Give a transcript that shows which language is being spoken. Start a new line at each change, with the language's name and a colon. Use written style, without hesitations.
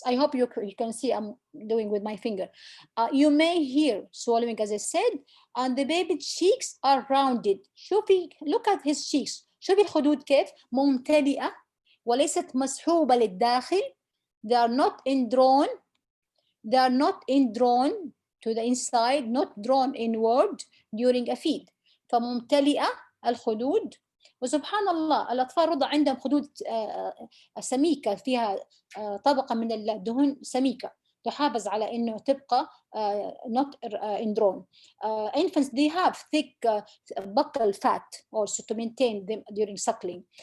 English: I hope you can see I'm doing with my finger. You may hear swallowing as I said, and the baby's cheeks are rounded.
Arabic: شوفي
English: look at his cheeks.
Arabic: شوفي الخدود كيف ممتلئة وليست مسحوبة للداخل.
English: They are not indrawn. They are not indrawn to the inside, not drawn inward during a feed.
Arabic: فممتلئة الخدود. وسبحان الله الأطفال الرضع عندهم خدود سميكة، فيها طبقة من الدهون سميكة تحافظ على إنه تبقى
English: not indrawn. Infants they have thick buccal fat also to maintain them during suckling.